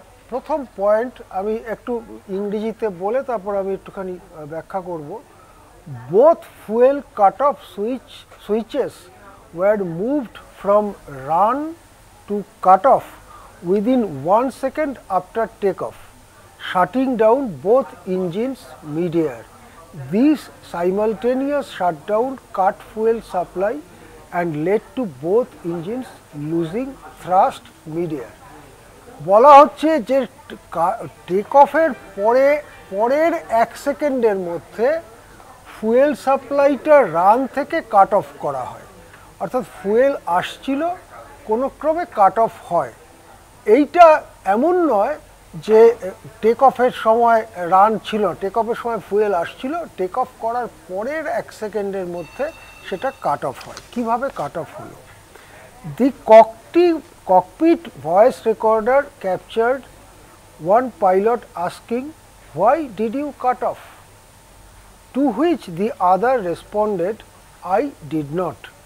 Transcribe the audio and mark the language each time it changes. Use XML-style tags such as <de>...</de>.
<bn>প্রথম পয়েন্ট আমি একটু ইংরেজিতে বলে তারপর আমি একটুখানি ব্যাখ্যা করব।</bn> <en>Both fuel cut off switches were moved from run to cut off within 1 second after take off, shutting down both engines mid-air. This simultaneous shutdown cut fuel supply and led to both engines losing thrust mid-air.</en> <bn>বলা হচ্ছে যে take অফের পরের 1 সেকেন্ডের মধ্যে fuel সাপ্লাইটা run থেকে cut off করা হয়, অর্থাৎ ফুয়েল আসছিল কোনো ক্রমে কাট অফ হয়। এইটা এমন নয় যে টেক অফের সময় রান ছিল, টেক অফের সময় ফুয়েল আসছিল, টেক অফ করার পরের 1 সেকেন্ডের মধ্যে সেটা কাট অফ হয়। কীভাবে কাট অফ হলো?</bn> <en>The cockpit voice recorder captured one pilot asking, "Why did you cut off?" To which the other responded, "I did not."</en>